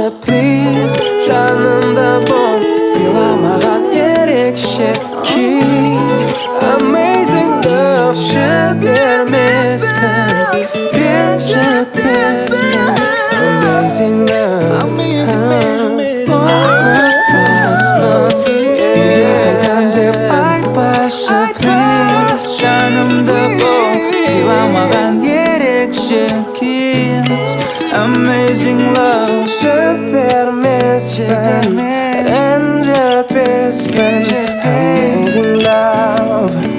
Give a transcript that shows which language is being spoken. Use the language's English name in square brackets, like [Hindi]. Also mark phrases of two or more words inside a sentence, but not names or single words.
[Kazakh] please жанымда бол сыйламаған ерекше [English] kiss amazing love [Kazakh] жібермеспін ренжітпеспін [English] amazing love [Kazakh] ұмытпаспын үйге қайтам деп айтпашы please жанымда бол сыйламаған ерекше [English] kiss amazing love [Kazakh] жібермеспін ренжітпеспін [English] amazing love